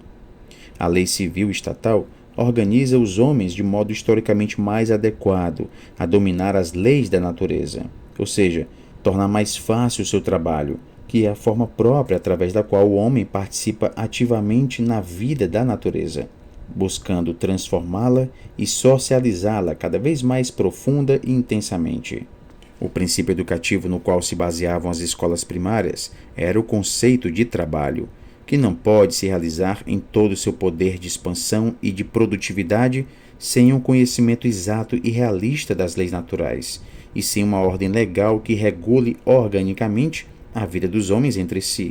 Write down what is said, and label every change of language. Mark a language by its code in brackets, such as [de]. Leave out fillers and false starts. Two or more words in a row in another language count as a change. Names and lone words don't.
[pt] A lei civil estatal organiza os homens de modo historicamente mais adequado a dominar as leis da natureza, ou seja, tornar mais fácil o seu trabalho, que é a forma própria através da qual o homem participa ativamente na vida da natureza, buscando transformá-la e socializá-la cada vez mais profunda e intensamente. O princípio educativo no qual se baseavam as escolas primárias era o conceito de trabalho, que não pode se realizar em todo o seu poder de expansão e de produtividade sem um conhecimento exato e realista das leis naturais, e sem uma ordem legal que regule organicamente a vida dos homens entre si.